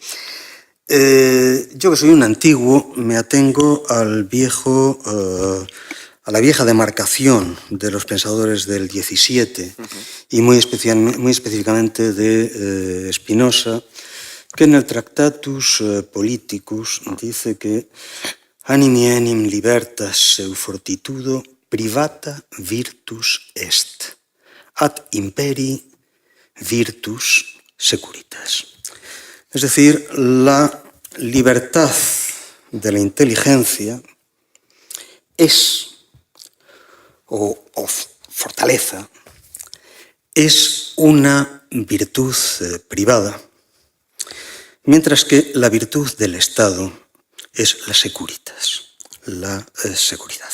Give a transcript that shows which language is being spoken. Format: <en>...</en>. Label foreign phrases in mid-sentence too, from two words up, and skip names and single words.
<es>Yo que soy un antiguo me atengo a la vieja demarcación de los pensadores del 17 y muy específicamente de Spinoza, que en el Tractatus Politicus dice que</es> <la>animi enim libertas seu fortitudo privata virtus est, ad imperi virtus securitas.</la> <es>Es decir, la libertad de la inteligencia o fortaleza, es una virtud privada, mientras que la virtud del Estado es la securitas, la seguridad.</es>